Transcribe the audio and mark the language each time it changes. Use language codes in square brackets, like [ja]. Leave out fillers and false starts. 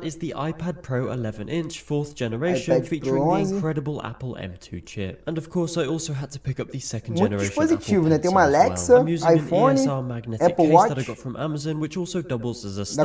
[en] The iPad Pro 11-inch 4th generation featuring the incredible Apple M2 chip. And of course I also had to pick up the second generation [pt] dispositivo, né? Tem uma Alexa, iPhone, Apple Watch. [en] That I got from Amazon, which also doubles as a stand.